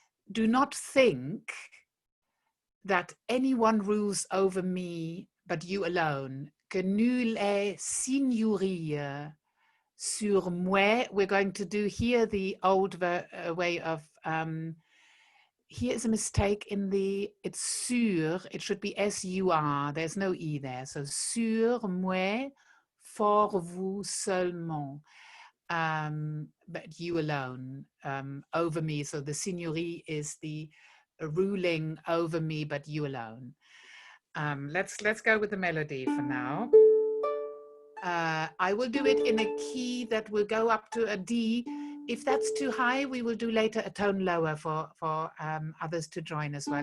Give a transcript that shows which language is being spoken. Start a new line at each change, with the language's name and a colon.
English: Do not think that anyone rules over me but you alone.
French: Que nulle signourie sur moi.
English: We're going to do here the old way of, here is a mistake in the, it's sur, it should be S-U-R, there's no E there.
French: So sur moi, for vous, seulement.
English: But you alone, over me. So the signourie is the ruling over me, but you alone. Let's go with the melody for now. I will do it in a key that will go up to a D. If that's too high, we will do later a tone lower for others to join as well.